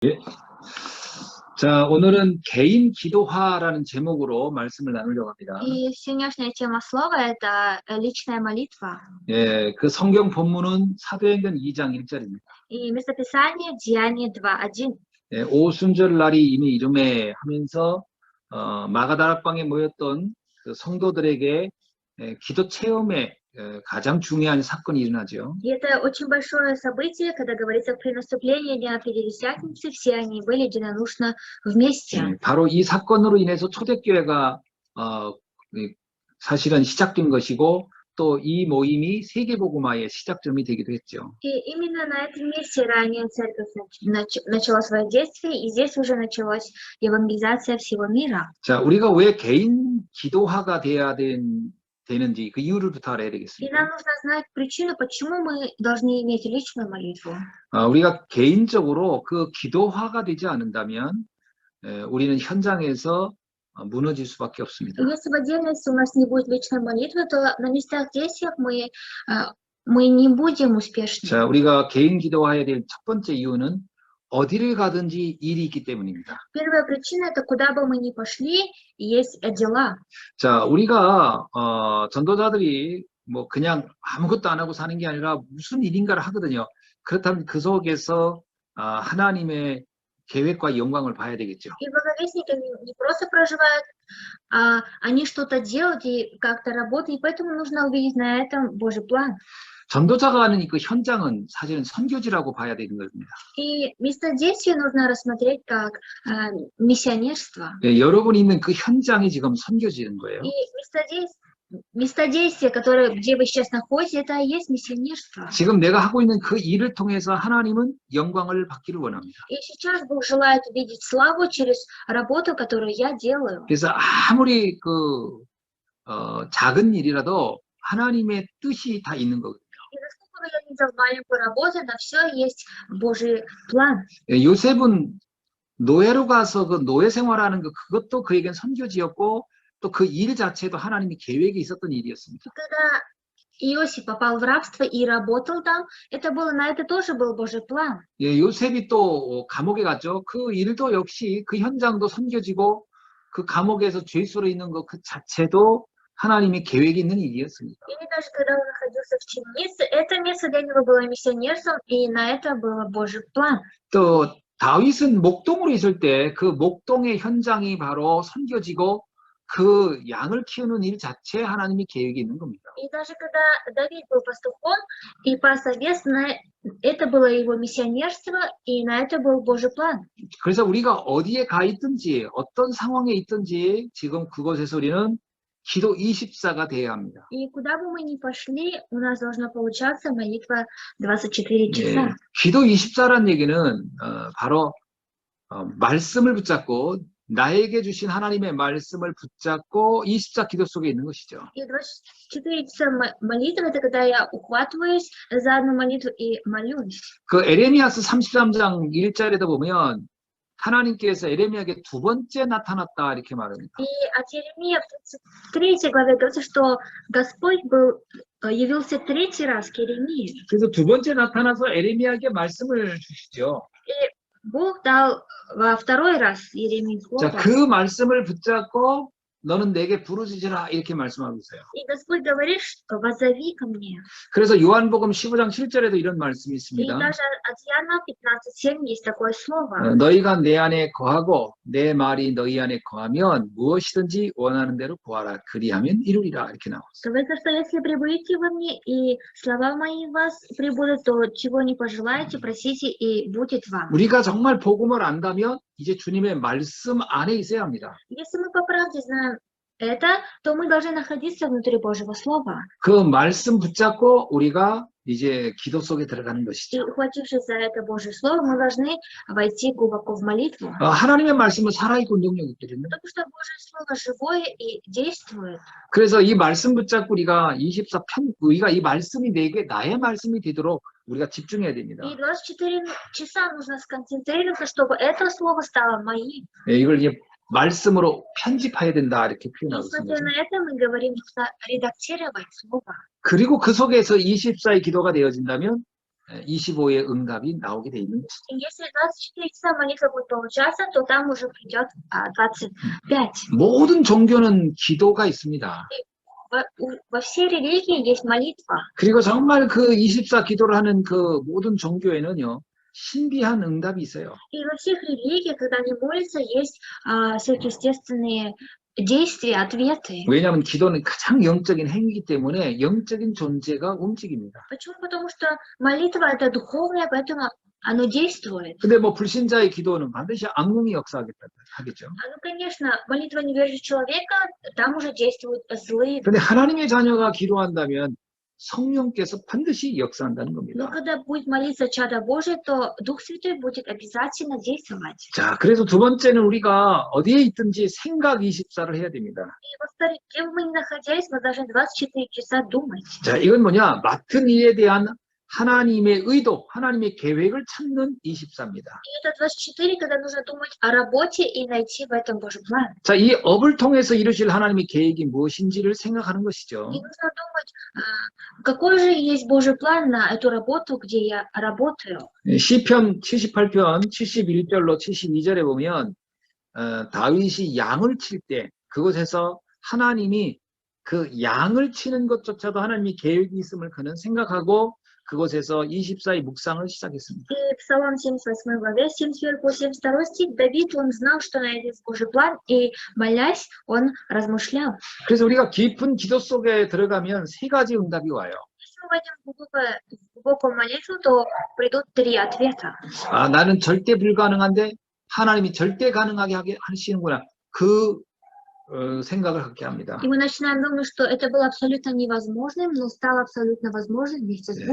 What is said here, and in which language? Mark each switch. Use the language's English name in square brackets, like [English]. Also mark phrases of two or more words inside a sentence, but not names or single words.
[Korean] 예. 자, 오늘은 개인 기도화라는 제목으로 말씀을 나누려고 합니다. [Russian] И сегодняшняя тема слова – это личная молитва. [Korean] 예, 그 성경 본문은 사도행전 2장 1절입니다. [Russian] И местописание Деяние 2:1. [Korean] 예, 오순절 날이 이미 이름에 하면서 마가다락방에 모였던 그 성도들에게 기도 체험에 가장 중요한 사건이 일어나죠. [Russian] И это очень большое событие, когда говорится при наступлении Дня Пятидесятницы, все они были единодушно вместе. [Korean] 예, 바로 이 사건으로 인해서 초대교회가 사실은 시작된 것이고 또 이 모임이 세계복음화의 시작점이 되기도 했죠. [Russian] И именно на этом месте ранее церковь начала свое действие, и здесь уже началась евангелизация всего мира. [Korean] 자, 우리가 왜 개인 기도화가 돼야 되는지 그 이유를부터 알아야 [Russian] И [Korean] 되겠습니다. [Russian] нам нужно знать причину, почему мы должны иметь личную молитву. [Korean] 우리가 개인적으로 그 기도화가 되지 않는다면 우리는 현장에서 무너질 수밖에 없습니다. [Russian] Если в отдельности у нас не будет личной молитвы, то на местах действиях мы не будем успешны. [Korean] 자, 우리가 개인 기도화해야 될 첫 번째 이유는 어디를 가든지 일이 있기 때문입니다. [Russian] Первая причина – это куда бы мы ни пошли, есть дела. [Korean] 자, 우리가 전도자들이 뭐 그냥 아무것도 안 하고 사는 게 아니라 무슨 일인가를 하거든요. 그렇다면 그 속에서 하나님의 계획과 영광을 봐야 되겠죠. [Russian] И благовестники не просто проживают, они что-то делают и как-то работают, и поэтому нужно увидеть на этом Божий план. [Korean] 전도자가 하는 그 현장은 사실은 선교지라고 봐야 되는 겁니다. [Russian] И место действия нужно рассмотреть как миссионерство. [Korean] 네, 여러분이 있는 그 현장이 지금 선교지인 거예요. [Russian] И место действия, где вы сейчас находитесь, это и есть миссионерство. [Korean] 지금 내가 하고 있는 그 일을 통해서 하나님은 영광을 받기를 원합니다. [Russian] И сейчас Бог желает увидеть славу через работу, которую я делаю. [Korean] 그래서 아무리 작은 일이라도 하나님의 뜻이 다 있는 거거든요. [Russian] И насколько бы я ни делал маленькую работу, на все есть Божий план. [Korean] 요셉은 노예로 가서 그 노예 생활하는 그것도 그에겐 선교지였고 또 그 일 자체도 하나님의 계획이 있었던 일이었습니다. [Russian] Когда Иосиф попал в рабство и работал там, на это тоже был Божий план. [Korean] 예, 요셉이 또 감옥에 갔죠. 그 일도 역시 그 현장도 선교지고 그 감옥에서 죄수로 있는 것 그 자체도 하나님의 계획이 있는 일이었습니다. [Russian] И даже когда он находился в темнице, это место для него было миссионерством, и на это был Божий план. [Korean] 또 다윗은 목동으로 있을 때 그 목동의 현장이 바로 선교지고 그 양을 키우는 일 자체에 하나님의 계획이 있는 겁니다. [Russian] И даже когда Давид был пастухом и пас овец, это было его миссионерство, и на это был Божий план. [Korean] 그래서 우리가 어디에 가 있든지 어떤 상황에 있든지 지금 그곳에서 우리는 기도 24가 돼야 합니다. [Russian] И куда бы мы ни пошли, у нас должна получаться молитва 24 часа. [Korean] 예, 기도 24라는 얘기는 바로 말씀을 붙잡고 나에게 주신 하나님의 말씀을 붙잡고 24 기도 속에 있는 것이죠. [Russian] И 24 часа молитвы – это когда я ухватываюсь за одну молитву и молюсь. [Korean] 그 에레미야서 33장 1절에도 보면 하나님께서 에레미야에게 두 번째 나타났다 이렇게 말합니다. [Russian] И от Еремии в 33 главе говорится, что Господь явился третий раз к Еремии. [Korean] 그래서 두 번째 나타나서 에레미야에게 말씀을 주시죠. [Russian] И Бог дал во второй раз Еремии [Korean] 자, [Russian] слово. [Korean] 그 말씀을 붙잡고 너는 내게 부르짖으라 이렇게 말씀하고 있어요. [Russian] И Господь говорит, что «воззови ко мне». [Korean] 그래서 요한복음 15장 7절에도 이런 말씀이 [Russian] И [Korean] 있습니다. [Russian] даже от Иоанна 15:7 есть такое слово. [Korean] 너희가 내 안에 거하고 내 말이 너희 안에 거하면 무엇이든지 원하는 대로 구하라. 그리하면 이루리라. 이렇게 나왔어요. [Russian] Говорится, что если пребудете во мне, и слова мои в вас пребудут, то чего не пожелаете, просите, и будет вам. [Korean] 우리가 정말 복음을 안다면 이제 주님의 말씀 안에 있어야 합니다. [Russian] Если мы по правде знаем это, то мы должны находиться внутри Божьего Слова. [Korean] 그 말씀 붙잡고 우리가 이제 기도 속에 들어가는 [Russian] И [Korean] 것이죠. [Russian] ухватившись за это Божье Слово, мы должны войти глубоко в молитву. [Korean] 하나님의 말씀은 살아있고 능력이 있거든요. [Russian] Потому что Божье Слово живое и действует. [Korean] 그래서 이 말씀 붙잡고 우리가 우리가 이 말씀이 나의 말씀이 되도록 우리가 집중해야 됩니다. [Russian] И 24 часа нужно сконцентрироваться, чтобы это Слово стало моим. [Korean] 네, 이걸 이제 말씀으로 편집해야 된다 이렇게 [Russian] И [Korean] 표현하고 [Russian] смотря [Korean] 있습니다. [Russian] на это, мы говорим, нужно редактировать Слово. [Korean] 그리고 그 속에서 24의 기도가 되어진다면 25의 응답이 나오게 돼 있는 것이죠. [Russian] И если 24 часа молитва будет получаться, то там уже придет 25. [Korean] 모든 종교는 기도가 있습니다. [Russian] Во всей религии есть молитва. [Korean] 그리고 정말 그 24 기도를 하는 그 모든 종교에는요, 신비한 응답이 있어요. [Russian] И во всех религиях, когда они молятся, есть сверхъестественные действия, ответы. [Korean] 왜냐하면 기도는 가장 영적인 행위이기 때문에 영적인 존재가 움직입니다. [Russian] Почему? Потому что молитва это духовное, поэтому оно действует. [Korean] 근데 뭐 불신자의 기도는 반드시 악몽이 역사하겠죠. [Russian] Ну, конечно, молитва неверующего человека, там уже действуют злые. [Korean] 근데 하나님의 자녀가 기도한다면 성령께서 반드시 역사한다는 [Russian] Но [Korean] 겁니다. [Russian] когда будет молиться чадо Божие, то Дух Святой будет обязательно действовать. [Korean] 자, 그래서 두 번째는 우리가 어디에 있든지 생각 24를 해야 됩니다. [Russian] И во-вторых, где бы мы ни находились, мы должны 24 часа думать. [Korean] 자, 이건 뭐냐? 맡은 일에 대한 하나님의 의도, 하나님의 계획을 찾는 24입니다. [Russian] И это 24, когда нужно думать о работе и найти в этом Божий план. [Korean] 자, 이 업을 통해서 이루실 하나님의 계획이 무엇인지를 생각하는 것이죠. [Russian] И нужно думать, какой же есть Божий план на эту работу, где я работаю. [Korean] 시편 78편 71절로 72절에 보면 다윗이 양을 칠 때 그곳에서 하나님이 그 양을 치는 것조차도 하나님의 계획이 있음을 그는 생각하고 그곳에서 24의 묵상을 시작했습니다. [Russian] И Псалом 78 главе, 71 по 72 стих, Давид, он знал, что на этот Божий план, и, молясь, он размышлял. [Korean] 그래서 우리가 깊은 기도 속에 들어가면 세 가지 응답이 와요. [Russian] Если мы войдем в глубокую молитву, то придут 3 ответа. [Korean] 아, 나는 절대 불가능한데 하나님이 절대 가능하게 하시는구나. 그 생각을 갖게 합니다. [Russian] И мы начинаем думать, что это было абсолютно невозможным, но стало абсолютно возможным вместе с Богом.